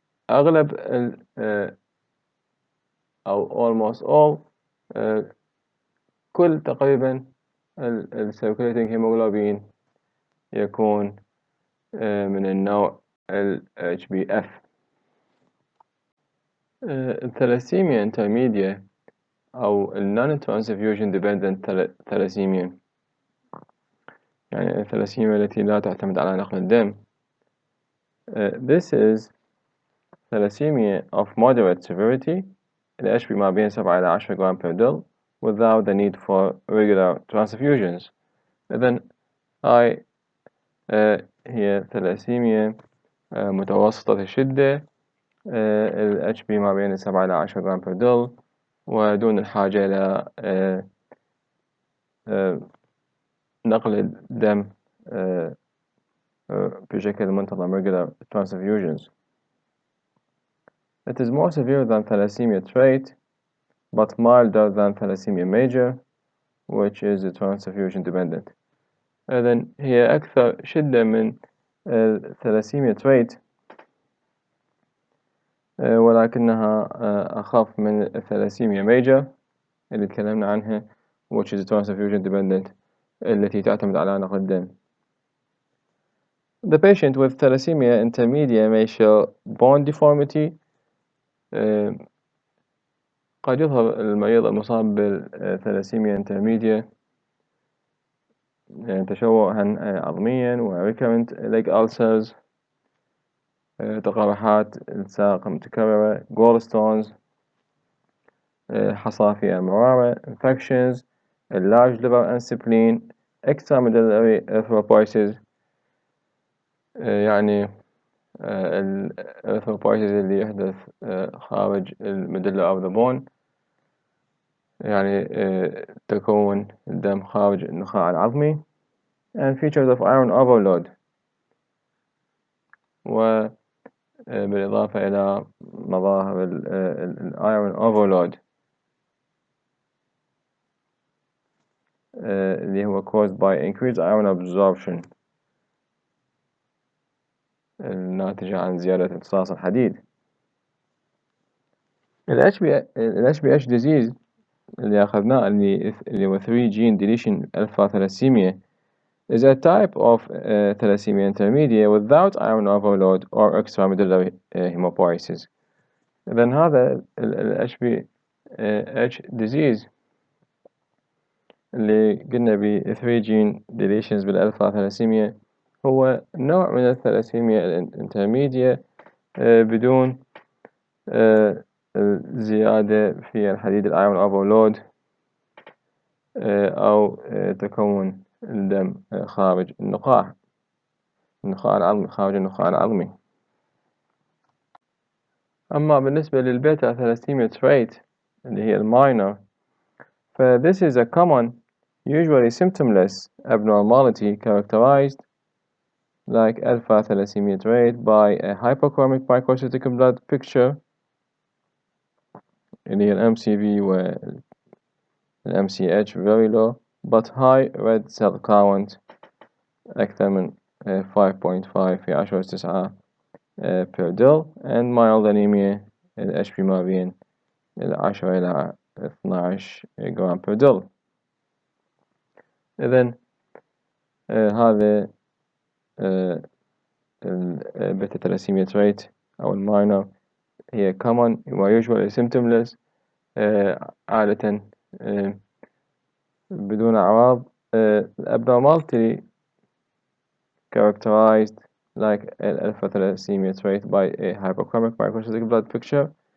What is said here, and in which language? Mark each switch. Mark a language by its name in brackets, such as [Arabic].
[Arabic] أغلب أو [English] almost all [Arabic] كل تقريبا ال circulating hemoglobin يكون من النوع ال HbF. الثلاسيميا intermedia أو [English] non-transfusion dependent thalassemia، [Arabic] يعني الثلاسيميا التي لا تعتمد على نقل الدم. [English] This is thalassemia of moderate severity، ال HB [Arabic] ما بين 7 إلى 10 جرام [English] per dl without the need for regular transfusions. [Arabic] إذن هاي هي ثلاسيميا متوسطة الشدة، ال HB ما بين 7 إلى 10 جرام per dl ودون الحاجة إلى نقل الدم بشكل منتظم [English] regular transfusions. It is more severe than thalassemia trait but milder than thalassemia major, which is transfusion dependent. [Arabic] إذن هي أكثر شدة من الثلاسيميا تريت، ولكنها أخف من الثلاسيميا ميجر اللي تكلمنا عنها [English] which is transfusion dependent [Arabic] التي تعتمد على نقل الدم. [English] The patient with thalassemia intermedia may show bone deformity. [Arabic] قد يظهر المريض المصاب بالثلاسيميا intermedia تشوها عظميا و [English] recurrent leg ulcers، [Arabic] تقرحات الساق متكررة، gallstones، حصافي المرارة، infections، [English] large liver and spleen، [Arabic] extramedullary erythropoiesis، يعني erythropoiesis اللي يحدث خارج الميدلا أو the bone، يعني تكون الدم خارج النخاع العظمي. [English] and features of iron overload، [Arabic] وبالإضافة إلى مظاهر [English] iron overload اللي هو caused by increased iron absorption [Arabic] الناتجة عن زيادة امتصاص الحديد. [English] ال HbH disease [Arabic] اللي أخذناه اللي هو [English] 3 gene deletion alpha thalassemia is a type of thalassemia intermedia without iron overload or extramedullary hematopoiesis. [Arabic] إذن هذا ال HbH disease اللي قلنا ب 3 gene deletions بالألفا ثلاسيميا هو نوع من الثلاسيميا الانترميديا بدون زيادة في الحديد الأيرون أوفرلود أو تكون الدم خارج النخاع العظمي، خارج النخاع العظمي. أما بالنسبة للبيتا ثلاسيميا تريت اللي هي الماينر، [English] ف this is a common usually symptomless abnormality characterized like alpha thalassemia trait by a hypochromic microcytic blood picture اللي هي ال MCV و MCH very low but high red cell count [Arabic] أكثر من 5.5 في [English] 10⁻⁹ per del and mild anemia ال HP [Arabic] ما بين 10 إلى 12 جرام [English] per del. [Arabic] إذن هذا البيتا ثلاسيميا تريت أو الماينر هي common و [English] usually symptomless [Arabic] عادة بدون أعراض. [English] abnormality characterized like alpha thalassemia trait by a hypochromic microcytic blood picture.